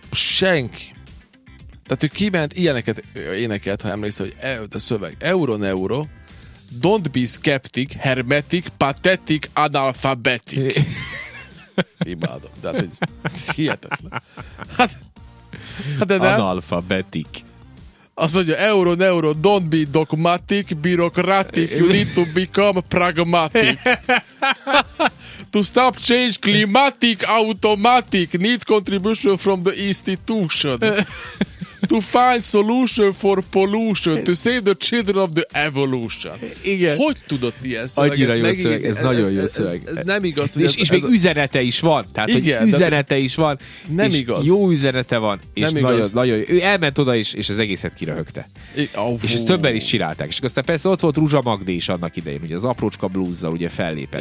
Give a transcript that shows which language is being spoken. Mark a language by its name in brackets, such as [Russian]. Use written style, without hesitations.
[Hungarian] Senki. Tehát ő kiment, ilyeneket énekelt, ha emlékszel, hogy a szöveg. Euro-neuro. [English] Don't be skeptic, hermetic, pathetic, analfabetic. [Hungarian] Imádom. De hát, hogy ez hihetetlen. Hát, analfabetic. Azt mondja, [English] euro-neuro, don't be dogmatic, bureaucratic, you need to become pragmatic. To stop change, climatic, automatic, need contribution from the institution. To find solution for pollution, to save the children of the evolution. [Hungarian] Igen. Hogy tudott ilyen szöveget? Annyira jó szöveg, ez nagyon jó szöveg. Ez nem igaz. És még üzenete is van. Tehát, igen, üzenete is van. Nem igaz. Jó üzenete van. És nem nagyon, igaz. Nagyon jó. Ő elment oda is, és az egészet kiröhögte. És ezt többen is csinálták. És aztán persze ott volt Ruzsa Magdi is annak idején, hogy az aprócska blúzzal ugye fellépett.